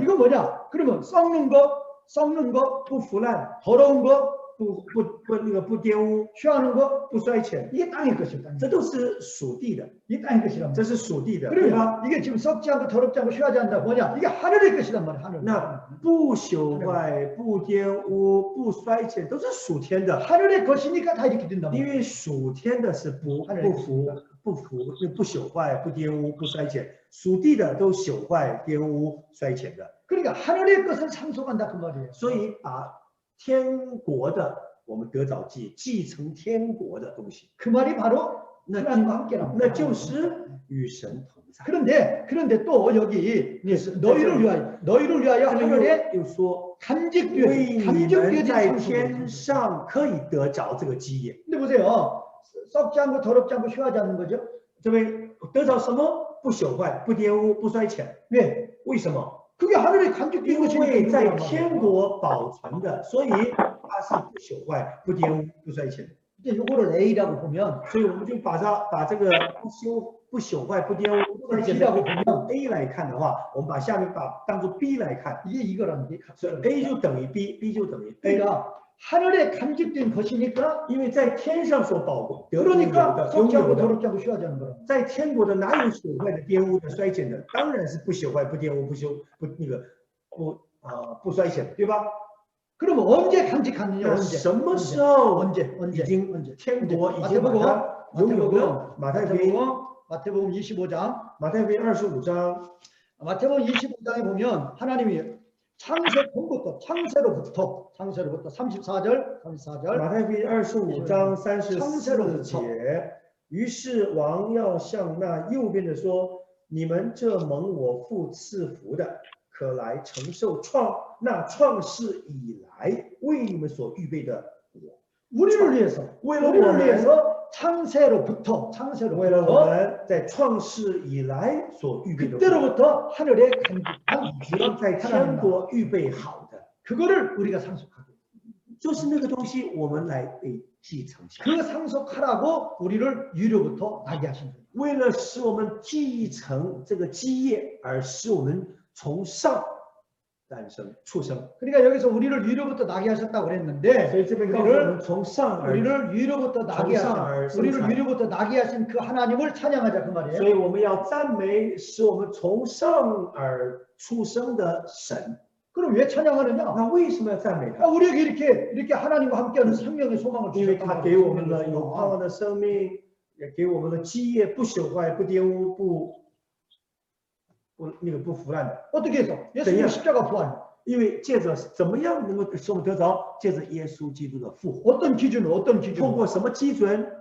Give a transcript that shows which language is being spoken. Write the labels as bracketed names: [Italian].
[Korean] 이거 뭐냐? 그러면 썩는 거, [Chinese] 不腐烂， [Korean] 더러운 거, [Chinese] 不玷污， [Korean] 취하는 거 [Chinese] 不衰浅， [Korean] 이게 땅의 것이다. [Chinese] 这都是属地的， [Korean] 이게 땅의 것이란 [Chinese] 这 [Korean] 말이야. [Chinese] 是属地的，对吧？ [Korean] 그러면 이게 지금 썩지 않고 더럽지 않고 취하지 않는다. 뭐냐? 이게 하늘의 것이란 말이야. 하늘. [Chinese] 那不朽坏、不玷污、不衰浅，都是属天的， [Korean] 하늘의 것이니까 다 이렇게 된단 [Chinese] 因 [Korean] 말이야. [Chinese] 为属天的是不朽坏、不玷污、不衰浅，属地的都朽坏、玷污、衰浅的。 [Korean] 그러니까 하늘의 것을 상속한다 그 말이에요. [Chinese] 所以把天国的我们得着继承天国的东西， [Korean] 그 말이 바로 [Chinese] 那 [Korean] 하나님과 함께란 [Chinese] 那 [Korean] 말이야. [Chinese] 就是与神同在。 [Korean] 그런데 또 여기 너희를 위하여 [Chinese] 这里 [Korean] 하늘에 [Chinese] 又说， [Korean] 간직되어진 [Chinese] 为你们在 [Korean] 상속을. [Chinese] 天上可以得着这个基业。 [Korean] 근데 보세요. 썩지 않고 더럽지 않고 취하지 않는 거죠. [Chinese] 这位得着什么？不朽坏、不玷污、不衰浅。 [Korean] 왜? [Chinese] 为什么？ [Korean] 그게 하늘에 간직된 [Chinese] 因为 [Korean] 것이니까 [Chinese] 在天国保存的，所以它是不朽坏、不玷污、不衰浅的。 [Korean] 이제 요거를 A라고 보면 [Chinese] 所以我们就把这个不朽坏、不玷污、不衰浅 [Korean] B라고 보면 [Chinese] A 来看的话，我们把下面当做 B 来看， [Korean] 이게 이거라는 게 [Chinese] 所以 A 就等于 B，B 就等于 A。 [Korean] 그러니까 하늘에 간직된 것이니까 [Chinese] 因为在天上所保得 [Korean] 그러니까 [Chinese] 拥 [Korean] 썩지 [Chinese] 有 [Korean] 않고 [Chinese] 的， [Korean] 더럽지 않고 취하지 않는 거라. [Chinese] 在天国的哪有朽坏的、玷污的、衰减的？当然是不朽坏、不玷污、不衰减，对吧？ [Korean] 그러면 언제 간직하느냐? [Chinese] 那 [Korean] 언제? [Chinese] 什么时候 [Korean] 언제? [Chinese] 已经 [Korean] 언제? [Chinese] 天国已经把它拥有的？马太福音 [Korean] 마태복음 25장. [Chinese] 马太福音25章， [Korean] 마태복음 25장에 보면 하나님이 창세로부터 34절 34절 [Chinese] 马太福音25章34节。于是王要向那右边的说：“你们这蒙我父赐福的，可来承受创世以来为你们所预备的国。 [Korean] 우리를 위해서 [Chinese] 为了我们， [Korean] 창세로부터 [Chinese] 为了我们在创世以来所预备的国， [Korean] 그때로부터 하늘에 간직한 [Chinese] 已经在天国预备好的， [Korean] 그거를 우리가 상속하고 [Chinese] 就是那个东西，我们来被继承下来。 [Korean] 그 상속하라고 우리를 유료부터 나게 하신 거예요. [Chinese] 为了使我们继承这个基业，而使我们从上诞生出生。 [Korean] 그러니까 여기서 우리를 유료부터 나게 하셨다고 그랬는데 [Chinese] 所以这边告诉我们，从上而 [Korean] 우리를 유료부터 나게 하신 우리를 유료부터 나게 하신 그 하나님을 찬양하자 그 [Chinese] 所 [Korean] 말이에요. [Chinese] 以我们要赞美使我们从上而出生的神。 [Korean] 그럼 왜 찬양하느냐? [Chinese] 那为什么要赞美他？ [Korean] 우리에게 이렇게 하나님과 함께하는 생명의 소망을 [Chinese] 因为他 [Korean] 주셨단 [Chinese] 给我们了 [Korean] 말이에요. [Chinese] 有盼望的生命，也给我们了基业，不朽坏、不玷污、不腐烂的。 [Korean] 어떻게 해서? 예수님 십자가 부활. [Chinese] 因为借着怎么样能够使我们得着？借着耶稣基督的复活， [Korean] 어떤 기준으로? [Chinese] 通过什么基准？